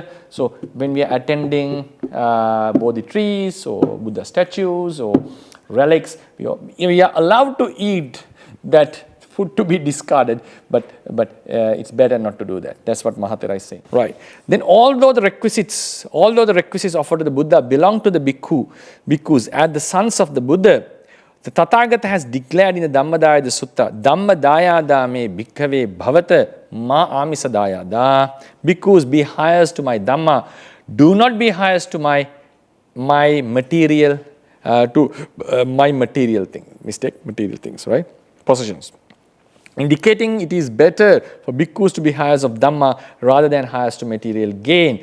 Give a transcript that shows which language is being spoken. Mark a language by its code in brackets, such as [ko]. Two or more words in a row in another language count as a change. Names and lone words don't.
[en] So when we are attending Bodhi trees or Buddha statues or relics, we are allowed to eat that food to be discarded, but it's better not to do that. That's what Mahathira is saying. Right. Then although the requisites offered to the Buddha belong to the bhikkhus as the sons of the Buddha, the Tathagata has declared in the Dhammadayada Sutta, [pi] Dhammadayada me bhikkhave bhavata ma amisadayada. [en] Bhikkhus, be heirs to my Dhamma. Do not be heirs to my material, material things, right? Possessions. Indicating it is better for bhikkhus to be heirs of Dhamma rather than heirs to material gain.